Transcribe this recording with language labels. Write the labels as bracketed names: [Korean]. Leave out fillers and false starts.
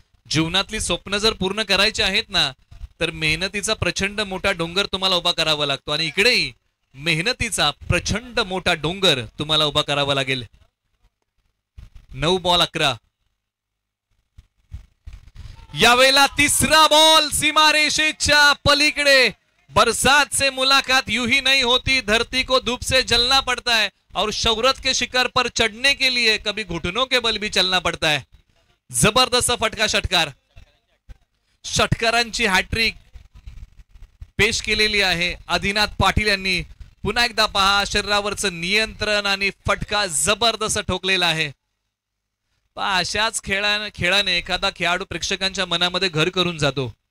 [Marathi] जीवनातली स्वप्न जर पूर्ण करायची आहेत ना, तर मेहनतीचा प्रचंड मोठा डोंगर तुम्हाला उभा करावा लागतो. आणि इकडेही मेहनतीचा प्रचंड मोठा डोंगर तुम्हाला उभा करावा लागेल. 9 बॉल 11. यावेळेला तिसरा बॉल सीमारेषेच्या पलीकडे. [Hindi] बरसात से मुलाकात यूं ही नहीं होती, धरती को धूप से जलना पड़ता है और शौहरत के शिखर पर चढ़ने के लिए कभी घुटनों के बल भी चलना पड़ता है. [Marathi] जबरदस्त फटका षटकार. षटकारांची हॅट्रिक पेश केलेली आहे आदिनाथ पाटील यांनी. पुन्हा एकदा पहा, शरीरावरचं नियंत्रण आणि फटका जबरदस्त ठोकलेला आहे. अशाच खेळाने एखादा खेळाडू प्रेक्षकांच्या मनामध्ये घर करून जातो.